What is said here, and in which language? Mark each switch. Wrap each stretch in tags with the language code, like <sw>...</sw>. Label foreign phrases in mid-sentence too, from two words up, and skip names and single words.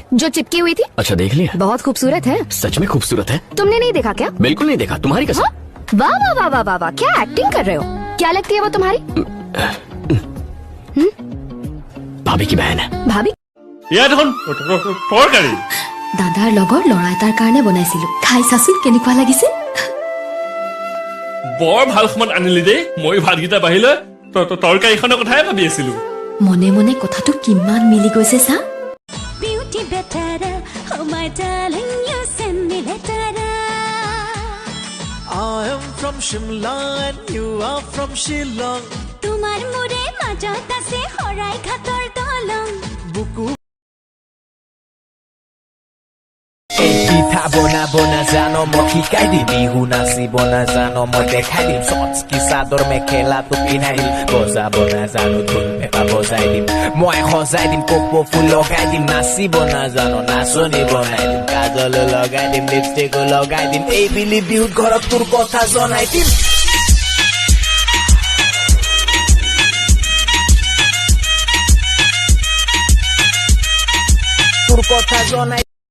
<hi>जो चिपकी हुई थी। अच्छा देख लिया। बहुत खूबसूरत है। सच में खूबसूरत है। तुमने नहीं देखा क्या? बिल्कुल नहीं देखा, तुम्हारी कसम। हाँ? वाह वाह वाह वाह वाह वाह, क्या एक्टिंग कर रहे हो? क्या लगती है वो तुम्हारी? भाभी की बहन है। भाभी?</hi> <as>দাদাৰ লগৰ ল'ৰা এটাৰ কাৰণে বনাইছিলো খাই চাচোন কেনেকুৱা লাগিছে বৰ ভাল সমান আনিলি দেই মই ভাতগিটা বাহিলে তৰকাৰীখনৰ কথাই ভাবি আছিলো মনে মনে কথাটো কিমান মিলি গৈছে চা বিউটি বেটাৰা</as> <en>oh my darling you send me lettera I am from Shimla and you are from Shillong</en> <as>তোমাৰ মোৰে মাজত আছে হৰাই ঘাটৰ দলং বুকু পিঠা বনাব নাজানো মই শিকাই দিম বিহু নাচিব নাজানো মই দেখাই দিম চটকি চাদৰ মেখেলাটো পিন্ধাই দিম বজাব নাজানো ঢোল পেঁপা বজাই দিম মই সজাই দিম কপৌ ফুল লগাই দিম নাচিব নাজানো নাচনি বনাই দিম কাজল লগাই দিম লিপষ্টিক লগাই দিম এই বিলি বিহুত ঘৰত তোৰ কথা জনাই দিম তোৰ কথা জনাই</as>